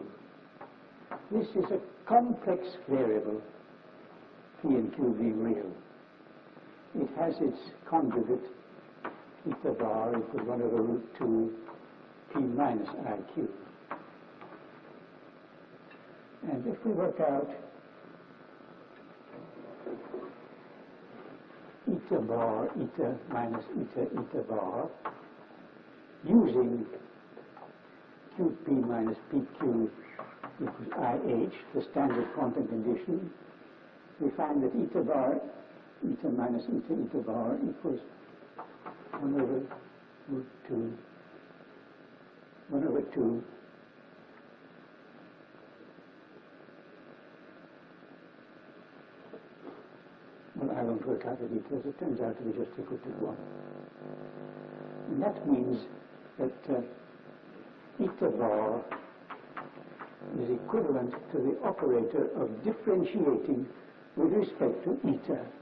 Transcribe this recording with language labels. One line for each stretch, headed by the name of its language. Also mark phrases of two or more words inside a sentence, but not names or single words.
English: This is a complex variable, p and q being real. It has its conjugate, eta bar equals 1 over root 2 p minus iq. And if we work out eta bar, eta minus eta, eta bar, using qp minus pq equals IH, the standard quantum condition, we find that eta bar, eta minus eta, eta bar equals 1 over root 2, 1 over 2 well, I won't work out the details. It turns out to be just equal to 1. And that means that eta bar is equivalent to the operator of differentiating with respect to eta.